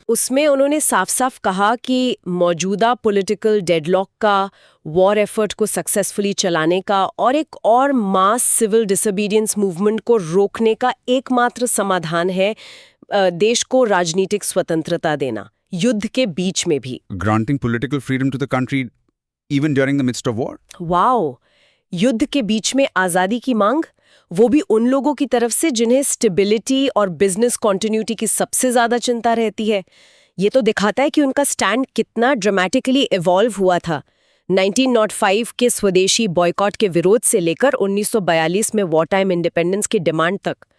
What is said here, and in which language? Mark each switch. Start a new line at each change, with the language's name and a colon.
Hindi: उसमें उन्होंने साफ साफ कहा कि मौजूदा पॉलिटिकल डेडलॉक का, वॉर एफर्ट को सक्सेसफुली चलाने का और एक और मास सिविल डिसोबीडियंस मूवमेंट को रोकने का एकमात्र समाधान है देश को राजनीतिक स्वतंत्रता देना, युद्ध के बीच में भी।
English: Granting political freedom to the country even during the midst of war.
Hindi: Wow, युद्ध के बीच में आजादी की मांग, वो भी उन लोगों की तरफ से जिन्हें स्टेबिलिटी और बिजनेस कॉन्टिन्यूटी की सबसे ज्यादा चिंता रहती है। ये तो दिखाता है कि उनका स्टैंड कितना ड्रामेटिकली इवॉल्व हुआ था। 1905 के स्वदेशी बॉयकॉट के विरोध से लेकर 1942 में वॉर टाइम इंडिपेंडेंस की डिमांड तक।